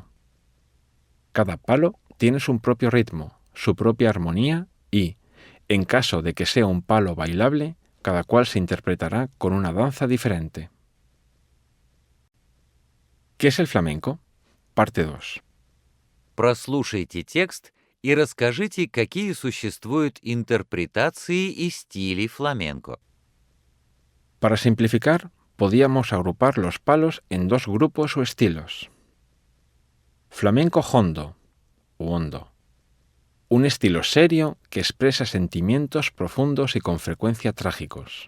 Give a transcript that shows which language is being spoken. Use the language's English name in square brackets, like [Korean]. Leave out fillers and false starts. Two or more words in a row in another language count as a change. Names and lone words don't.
[Spanish] Cada palo tiene su propio ritmo, su propia armonía y, en caso de que sea un palo bailable, cada cual se interpretará con una danza diferente. ¿Qué es el flamenco? Parte 2. [Russian] Прослушайте текст и расскажите, какие существуют интерпретации и стили фламенко. [Spanish] Para simplificar, podíamos agrupar los palos en dos grupos o estilos. Flamenco hondo, o hondo. Un estilo serio que expresa sentimientos profundos y con frecuencia trágicos.